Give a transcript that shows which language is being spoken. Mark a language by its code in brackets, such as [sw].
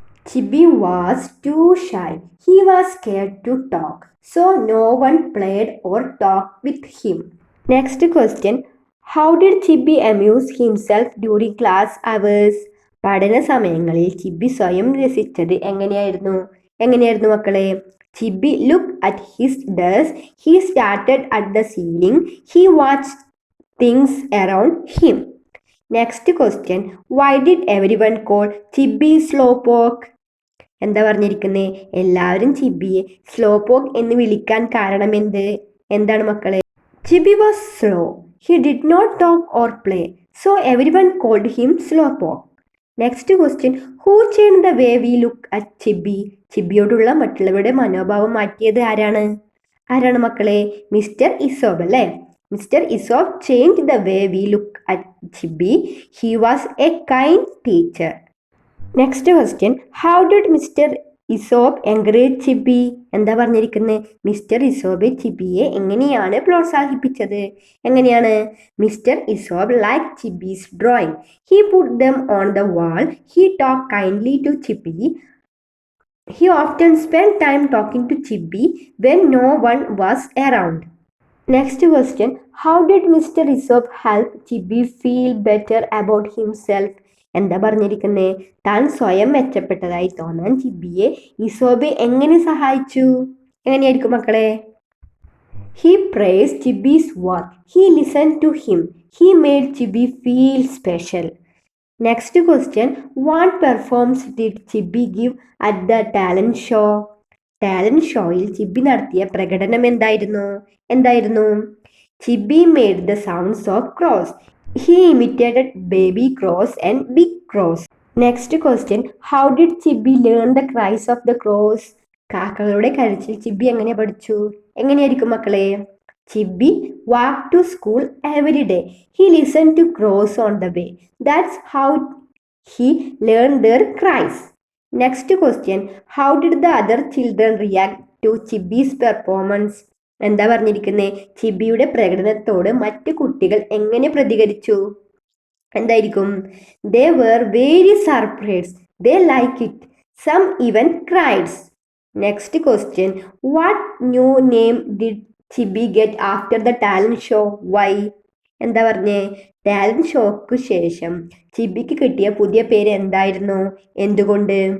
[en] Chibi was too shy. He was scared to talk, so no one played or talk with him. Next question, how did Chibi amuse himself during class hours? [ml] പഠന സമയങ്ങളിൽ ചിബി സ്വയം രസിച്ചത് എങ്ങനെയായിരുന്നു മക്കളെ? [en] Chibi looked at his desk. He started at the ceiling. He watched things around him. Next question, why did everyone call Chibi slowpoke? [ml] എന്താ പറഞ്ഞിരിക്കുന്നത്? എല്ലാവരും ചിബിയെ സ്ലോപോക്ക് എന്ന് വിളിക്കാൻ കാരണം എന്താണ് മക്കളെ? [en] Chibi was slow. He did not talk or play, so everyone called him slowpoke. Next question, who change the way we look at Chibi? [ml] ചിബിയോടുള്ള മറ്റുള്ളവരുടെ മനോഭാവം മാറ്റിയത് ആരാണ് മക്കളെ? [en] mister Isobe [ml] അല്ലേ? [en] Mister Isobe change the way we look at Chibi. He was a kind teacher. Next question, how did mister Isobe encourage Chibi? [ml] എന്താ പറഞ്ഞിരിക്കുന്നത്? Mister ഇസോബ് ചിബിയെ എങ്ങനെയാണ് പ്രോത്സാഹിപ്പിച്ചത്? [en] Mister Isobe like Chibi's drawing. He put them on the wall. He talk kindly to Chibi. He often spent time talking to Chibi when no one was around. Next question, how did Mr. Isop help Chibi feel better about himself? [ml] എന്താ പറഞ്ഞിരിക്കുന്നത്? താൻ സ്വയം മെച്ചപ്പെട്ടതായി തോന്നാൻ ചിബിയെ ഇസോബ് എങ്ങനെ സഹായിച്ചു? എങ്ങനെയായിരിക്കും മക്കളെ? [en] He praised Chibi's work. He listened to him. He made Chibi feel special. Next question, what performance did Chibi give at the talent show? [ml] Talent ഷോയിൽ ചിബി നടത്തിയ പ്രകടനം എന്തായിരുന്നു? [en] Chibi made the sounds of crows. He imitated baby crows and big crows. Next question, how did Chibi learn the cries of the crows? [ml] കാക്കകളുടെ കരച്ചിൽ ചിബി എങ്ങനെ പഠിച്ചു? എങ്ങനെയായിരിക്കും മക്കളെ? [en] Chibi walked to school every day. He listened to crows on the way. That's how he learned their cries. Next question, how did the other children react to Chibi's performance? [ml] എന്താ പറഞ്ഞിരിക്കുന്നത്? ചിബിയുടെ പ്രകടനത്തോട് മറ്റു കുട്ടികൾ എങ്ങനെ പ്രതികരിച്ചു? എന്തായിരിക്കും? [en] They were very surprised. They liked it. Some even cried. Next question, what new name did Chibi get after the talent show? Why? [ml] എന്താ പറഞ്ഞേ? Talent shock ശേഷം ചിബിക്ക് കിട്ടിയ പുതിയ പേര് എന്തുകൊണ്ട്?